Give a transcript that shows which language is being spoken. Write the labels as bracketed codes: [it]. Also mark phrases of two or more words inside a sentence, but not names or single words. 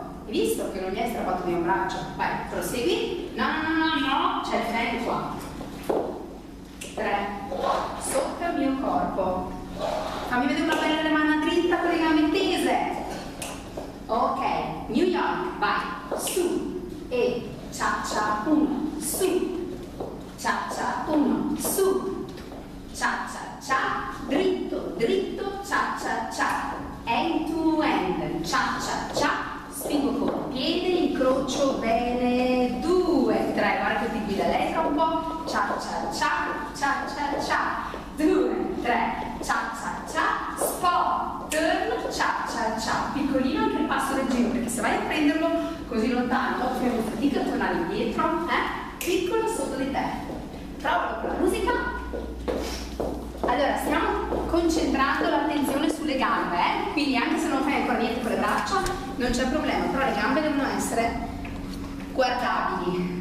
[it] Hai visto che non mi hai strappato il mio braccio? Vai, prosegui, no, c'è il freno qua. 3, sotto il mio corpo. Fammi vedere una bella mano dritta con le gambe tese. Ok, New York, vai, su e cia cia 1, su, cia cia 1, su, cia cia cia, dritto, dritto, cia cia cia, [en] end to end, [it] cia cia cia, spingo con i piedi, incrocio bene, 2, 3, guarda che ti guida lei tra un po', cia cia cia, cia cia cia, 2, 3, cia cia cia, [en] spot, turn, [it] cia cia cia, piccolino anche il passo del giro, perché se vai a prenderlo così lontano, fai fatica a tornare indietro, piccolo sotto di te. Provalo con la musica. Allora, stiamo concentrando l'attenzione sulle gambe, quindi anche se non fai ancora niente con le braccia, non c'è problema, però le gambe devono essere guardabili.